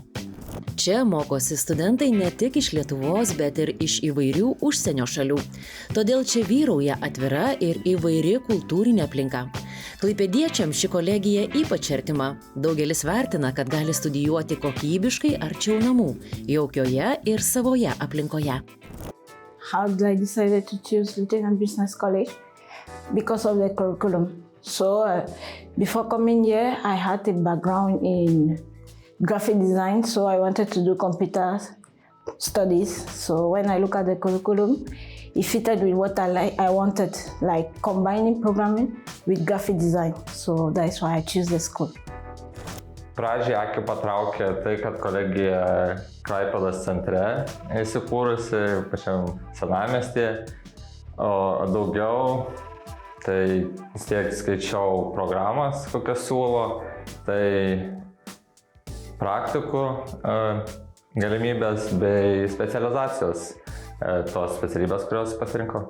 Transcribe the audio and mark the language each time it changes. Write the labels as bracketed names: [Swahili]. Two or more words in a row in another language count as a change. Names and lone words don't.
[Lithuanian] Čia mokosi studentai ne tik iš Lietuvos, bet ir iš įvairių užsienio šalių. Todėl čia vyrauja atvira ir įvairi kultūrinė aplinka. Klaipėdiečiams ši kolegija ypač artima. Daugelis vertina, kad gali studijuoti kokybiškai arčiau namų, jaukioje ir savoje aplinkoje. [English] How did I decide to choose Lieutenant Business College? Because of the curriculum. So before coming here, I had a background in graphic design, so I wanted to do computer studies. So when I look at the curriculum, it fitted with what I wanted, like combining programming with graphic design. So that's why I choose the school. [Lithuanian] Pradžiai akį patraukė tai, kad kolegija Klaipėdos centre įsikūrusi pačiam senamiestyje, o daugiau tai vis tiek skaičiau programas, kokias siūlo, tai praktikų galimybės bei specializacijos tos specialybės, kurios pasirinkau.